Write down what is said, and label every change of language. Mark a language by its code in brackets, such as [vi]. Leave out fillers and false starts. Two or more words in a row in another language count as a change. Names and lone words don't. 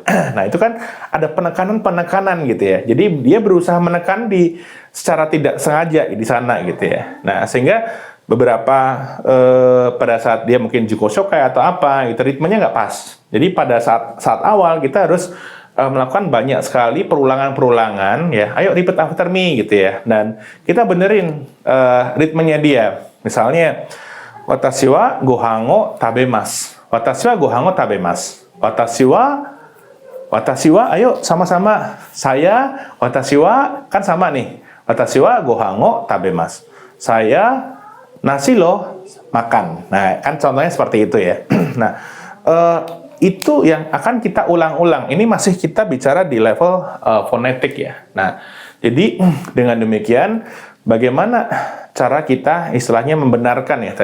[id] Nah itu kan ada penekanan gitu ya. Jadi dia berusaha menekan secara tidak sengaja di sana gitu ya. Nah sehingga beberapa pada saat dia mungkin [ja] 自己紹介 [id] atau apa, itu ritmenya nggak pas. Jadi pada saat awal kita harus melakukan banyak sekali perulangan-perulangan ya. Ayo [en] repeat after me [id] gitu ya. Dan kita benerin ritmenya dia. [ja] Misalnya 私はご飯食べます. 私はご飯食べます. 私は, [id] ayo sama-sama. Saya, [ja] 私は, [id] kan sama nih. [ja] 私はご飯食べます. [id] Saya, nasi loh, makan. Nah, kan contohnya seperti itu ya. Nah, itu yang akan kita ulang-ulang. Ini masih kita bicara di level fonetik ya. Nah, jadi dengan demikian, bagaimana cara kita istilahnya membenarkan ya.